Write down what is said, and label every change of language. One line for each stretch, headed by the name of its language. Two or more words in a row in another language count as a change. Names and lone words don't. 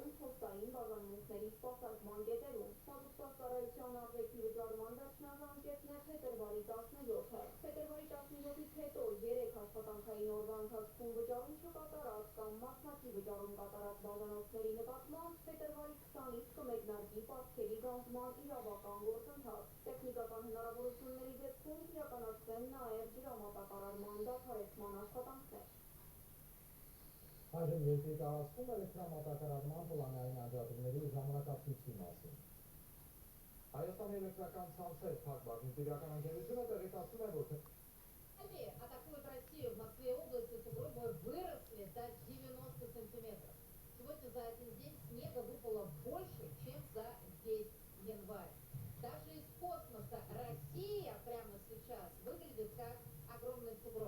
Armenian: փոստային բաժանմունքների սպասարկման կետերում։ Մատուցված ծառայության արժեքի վճարման վերջնաժամկետն է փետրվարի 17-ը։ Փետրվարի 17-ից հետո 3 աշխատանքային օրվա ընթացքում վճարում չկատարած կամ մասնակի վճարում կատարած բաժանորդների նկատմամբ փետրվարի 20-ից կմեկնարկի պարտքերի գանձման իրավական գործընթաց։ Տեխնիկական հնարավորությունների դեպքում իրականացվեն նաև ջրամատակարարման դադարեցման աշխատանքներ։ Այժմ երկրի տարածքում էլեկտրամատակարարման պլանային անջատումների ժամանակացույցի մասին։ Հայաստանի էլեկտրական ցանցեր ՓԱԿ բաժնետիրական ընկերությունը տեղեկացնում է, որ
Russian: атакуют Россию. В Москве и области сугробы выросли до 90 сантиметров. Сегодня за один день снега выпало больше, чем за весь январь. Даже из космоса Россия прямо сейчас выглядит как огромный сугроб.